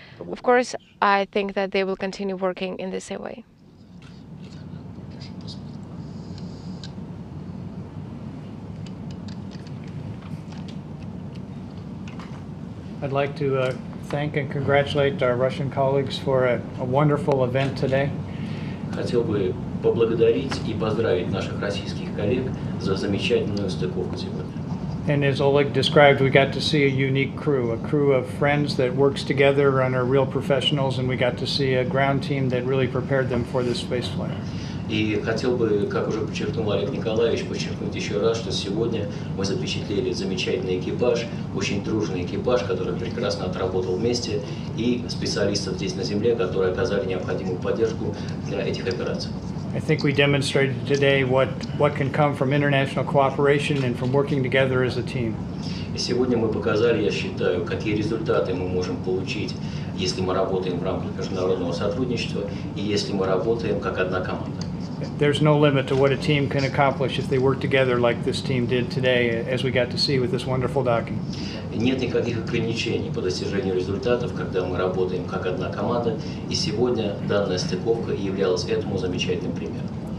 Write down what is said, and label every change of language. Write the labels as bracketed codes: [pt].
[en] Of course, I think that they will continue working in the same way. I'd like to thank and congratulate our Russian colleagues for a wonderful event today. [ru] Хотел бы поблагодарить и поздравить наших российских коллег за замечательную стыковку сегодня. [en] And as Oleg described, we got to see a unique crew of friends that works together and are real professionals, and we got to see a ground team that really prepared them for this spaceflight. [ru] И хотел бы, как уже подчеркнул Олег Николаевич, подчеркнуть еще раз, что сегодня мы запечатлели замечательный экипаж, очень дружный экипаж, который прекрасно отработал вместе, и специалистов здесь на Земле, которые оказали необходимую поддержку для этих операций. [en] I think we demonstrated today what can come from international cooperation and from working together as a team. [ru] И сегодня мы показали, я считаю, какие результаты мы можем получить, если мы работаем в рамках международного сотрудничества и если мы работаем как одна команда. [en] There's no limit to what a team can accomplish if they work together like this team did today, as we got to see with this wonderful docking. [ru] Нет никаких ограничений по достижению результатов, когда мы работаем как одна команда, и сегодня данная стыковка являлась этому замечательным примером.